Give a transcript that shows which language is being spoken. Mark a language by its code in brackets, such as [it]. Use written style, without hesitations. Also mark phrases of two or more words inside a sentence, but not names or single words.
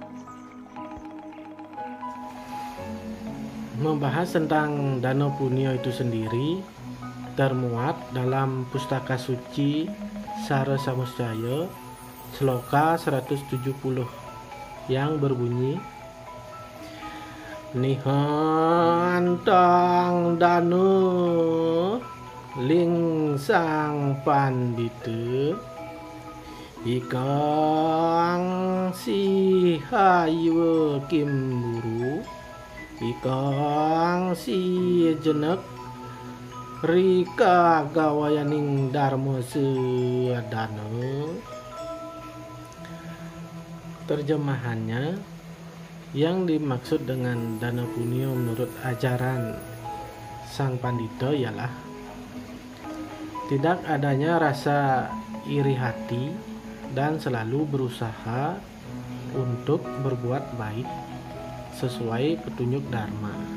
[id] Membahas tentang Dana Punya itu sendiri termuat dalam Pustaka Suci Sara Samusjaya Sloka 170 yang berbunyi, [kaw] Nihantang dana ling sang pandita ikang si haywa kimburu ikang si jenek rika gawayaning dharma sedana. [id] Terjemahannya, yang dimaksud dengan Dana Punya menurut ajaran Sang Pandita ialah tidak adanya rasa iri hati dan selalu berusaha untuk berbuat baik sesuai petunjuk Dharma.